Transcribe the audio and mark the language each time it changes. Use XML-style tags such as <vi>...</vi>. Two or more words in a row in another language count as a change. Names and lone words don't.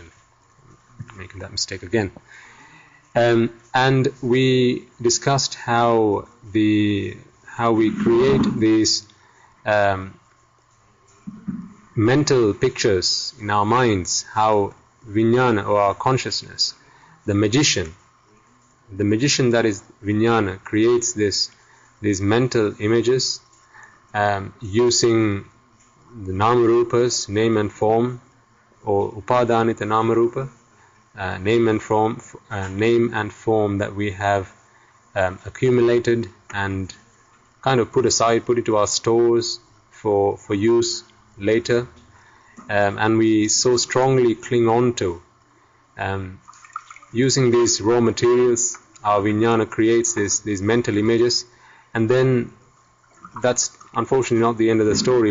<en>Making that mistake again. And we discussed how we create these mental pictures in our minds, how vijnana or our consciousness, the magician that is vijnana, creates these mental images using the nama-rupas, name and form, or</en> <pi>upadanita nama-rupa,</pi> <en>name and form that we have accumulated and kind of put aside, put into our stores for use later, and we so strongly cling on to. Using these raw materials, our vijnana creates these mental images, and then that's unfortunately not the end of the story.</en>